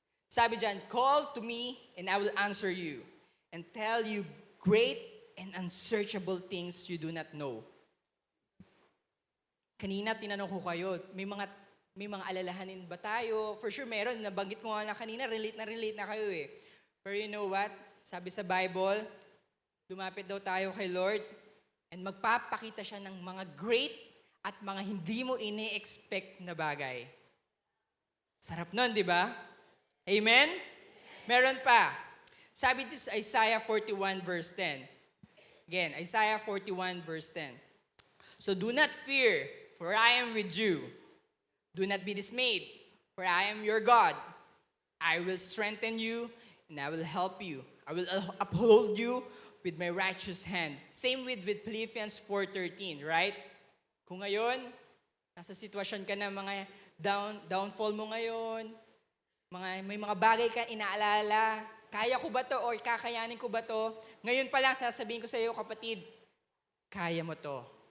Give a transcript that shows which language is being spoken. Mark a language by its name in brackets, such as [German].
[Filipino] Sabi dyan, [English] call to me and I will answer you and tell you great and unsearchable things you do not know. [Filipino] Kanina tinanong ko kayo, may mga alalahanin ba tayo? [English] For sure [Filipino] meron, nabanggit ko nga na kanina, relate na kayo eh. Pero [English] you know what? [Filipino] Sabi sa Bible, lumapit daw tayo kay Lord and magpapakita siya ng mga great at mga hindi mo ini-expect na bagay. Sarap nun, di ba? Amen? Meron pa. Sabi dito sa Isaiah 41 verse 10. [English] Again, Isaiah 41 verse 10. So do not fear, for I am with you. Do not be dismayed, for I am your God. I will strengthen you and I will help you. I will uphold you with my righteous hand. Same with Philippians 4:13, right? [Filipino] Kung ngayon, nasa sitwasyon ka na mga downfall mo ngayon, may mga bagay ka inaalala, kaya ko ba to or kakayanin ko ba to? Ngayon pa lang sasabihin ko sa iyo, kapatid, kaya mo to.